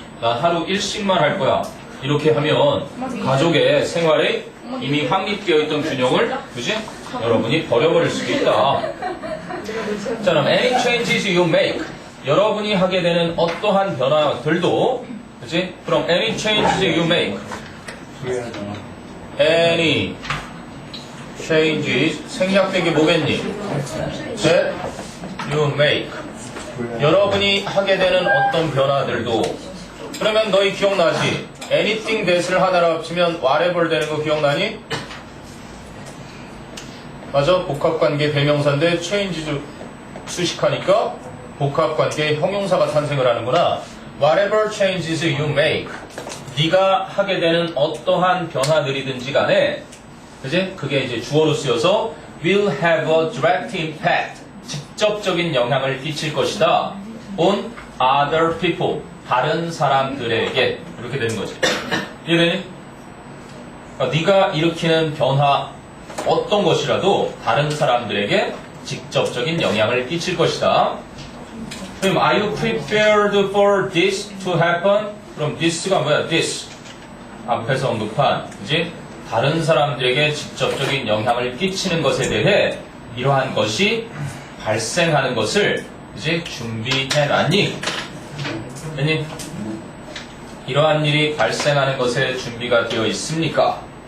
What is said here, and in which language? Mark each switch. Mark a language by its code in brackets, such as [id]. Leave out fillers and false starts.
[ko] 난 하루 1식만 할 거야. 이렇게 하면 가족의 생활에 이미 확립되어 있던 균형을, 그지? 여러분이 버려버릴 수도 있다. 자, 그럼 [en] any changes you make, [ko] 여러분이 하게 되는 어떠한 변화들도, 그지? [en] From any changes you make, any changes, [ko] 생략되기 뭐겠니? [en] that you make, [ko] 여러분이 하게 되는 어떤 변화들도. 그러면 너희 기억나지? anything that을 하나로 합치면 whatever 되는 거 기억나니? 맞아? 복합관계 대명사인데 changes 수식하니까 복합관계 형용사가 탄생을 하는구나. [en] Whatever changes you make, [ko] 네가 하게 되는 어떠한 변화들이든지 간에, 그지? 그게 이제 주어로 쓰여서 [en] will have a direct impact, [ko] 직접적인 영향을 끼칠 것이다. [en] on other people, [ko] 다른 사람들에게 이렇게 되는 거지. 이해되니? 그러니까 네가 일으키는 변화 어떤 것이라도 다른 사람들에게 직접적인 영향을 끼칠 것이다. 그럼 [en] are you prepared for this to happen? [ko] 그럼 this가 뭐야? this 앞에서 언급한 그지? 다른 사람들에게 직접적인 영향을 끼치는 것에 대해 이러한 것이 발생하는 것을 이제 준비해놨니? 아니 이러한 일이 발생하는 것에 준비가 되어 있습니까?